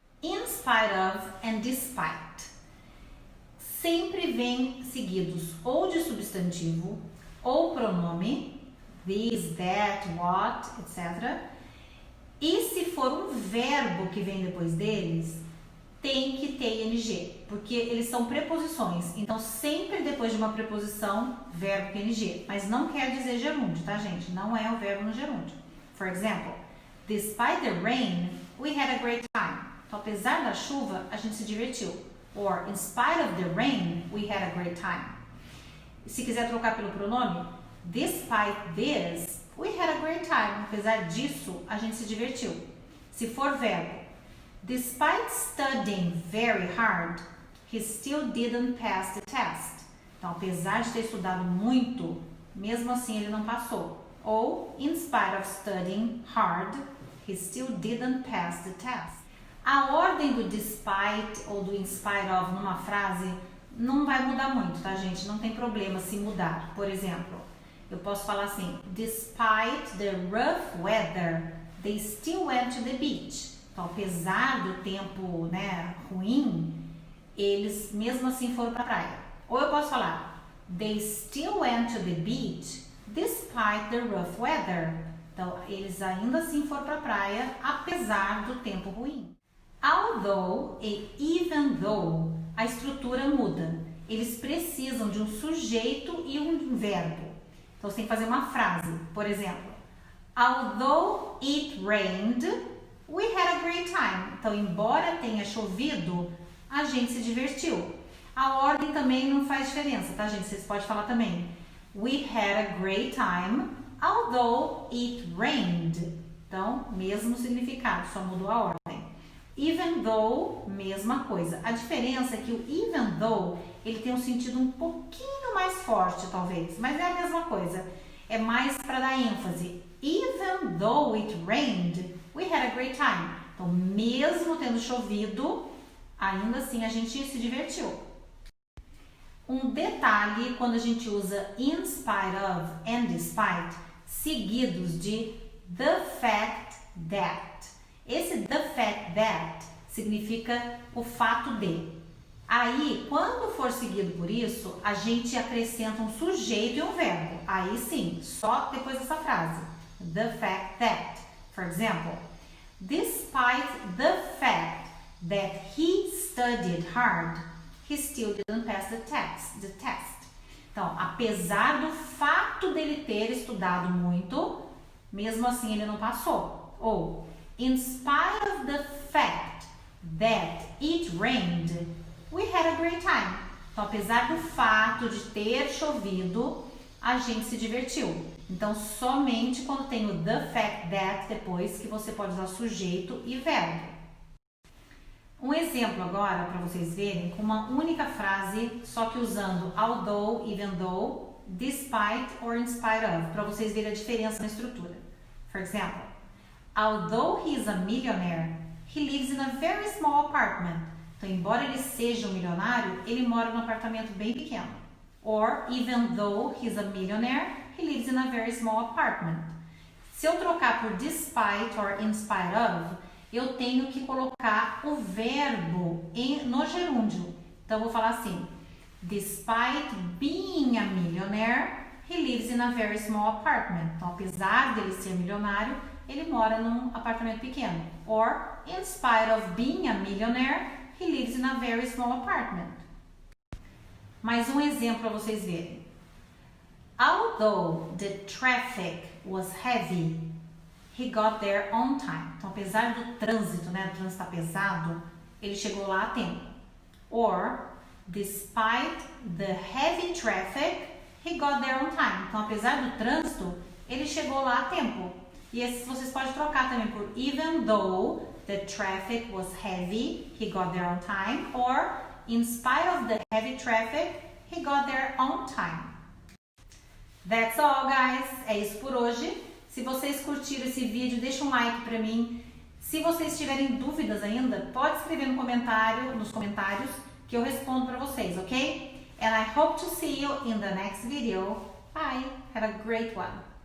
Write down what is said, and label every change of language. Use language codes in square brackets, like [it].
[pt] In spite of and despite sempre vêm seguidos ou de substantivo, ou pronome, this, that, what, etc. E se for um verbo que vem depois deles, tem que ter ing, porque eles são preposições. Então, sempre depois de uma preposição, verbo com ing. Mas não quer dizer gerúndio, tá, gente? Não é o verbo no gerúndio. [en] For example, despite the rain, we had a great time. [pt] Então, apesar da chuva, a gente se divertiu. [en] Or, in spite of the rain, we had a great time. [pt] Se quiser trocar pelo pronome, [en] despite this, we had a great time. [pt] Apesar disso, a gente se divertiu. Se for verbo, [en] despite studying very hard, he still didn't pass the test. [pt] Então, apesar de ter estudado muito, mesmo assim ele não passou. [en] Ou, in spite of studying hard, he still didn't pass the test. [pt] A ordem do despite ou do in spite of numa frase não vai mudar muito, tá, gente? Não tem problema se mudar. Por exemplo, eu posso falar assim: [en] despite the rough weather, they still went to the beach. [pt] Então, apesar do tempo, né, ruim, eles mesmo assim foram para a praia. Ou eu posso falar: [en] they still went to the beach despite the rough weather. [pt] Então, eles ainda assim foram para a praia, apesar do tempo ruim. Although e even though, a estrutura muda. Eles precisam de um sujeito e um verbo. Então, você tem que fazer uma frase. Por exemplo, [en] although it rained, we had a great time. [pt] Então, embora tenha chovido, a gente se divertiu. A ordem também não faz diferença, tá, gente? Vocês podem falar também. [en] We had a great time, although it rained. [pt] Então, mesmo significado, só mudou a ordem. Even though, mesma coisa. A diferença é que o even though, ele tem um sentido um pouquinho mais forte, talvez. Mas é a mesma coisa. É mais para dar ênfase. [en] Even though it rained, we had a great time. [pt] Então, mesmo tendo chovido, ainda assim a gente se divertiu. Um detalhe quando a gente usa in spite of and despite, seguidos de the fact that. Esse the fact that significa o fato de. Aí, quando for seguido por isso, a gente acrescenta um sujeito e um verbo. Aí sim, só depois dessa frase. [en] The fact that. For example, despite the fact that he studied hard, he still didn't pass the test. [pt] Então, apesar do fato dele ter estudado muito, mesmo assim ele não passou. [en] Ou, in spite of the fact that it rained, we had a great time. [pt] Então, apesar do fato de ter chovido, a gente se divertiu. Então, somente quando tem o the fact that depois que você pode usar sujeito e verbo. Um exemplo agora para vocês verem com uma única frase, só que usando although, even though, despite or in spite of, para vocês verem a diferença na estrutura. [en] For example, although he is a millionaire, he lives in a very small apartment. [pt] Então, embora ele seja um milionário, ele mora num apartamento bem pequeno. [en] Or, even though he is a millionaire, he lives in a very small apartment. [pt] Se eu trocar por despite or in spite of, eu tenho que colocar o verbo no gerúndio. Então, eu vou falar assim: [en] despite being a millionaire, he lives in a very small apartment. [pt] Então, apesar dele ser milionário, ele mora num apartamento pequeno. [en] Or, in spite of being a millionaire, he lives in a very small apartment. [pt] Mais um exemplo para vocês verem. [en] Although the traffic was heavy, he got there on time. [pt] Então, apesar do trânsito, né? O trânsito está pesado, ele chegou lá a tempo. [en] Or, despite the heavy traffic, he got there on time. [pt] Então, apesar do trânsito, ele chegou lá a tempo. E esses vocês podem trocar também por [en] even though the traffic was heavy, he got there on time. Or, in spite of the heavy traffic, he got there on time. That's all, guys. [pt] É isso por hoje. Se vocês curtiram esse vídeo, deixa um like pra mim. Se vocês tiverem dúvidas ainda, pode escrever nos comentários, que eu respondo pra vocês, ok? [en] And I hope to see you in the next video. Bye. Have a great one.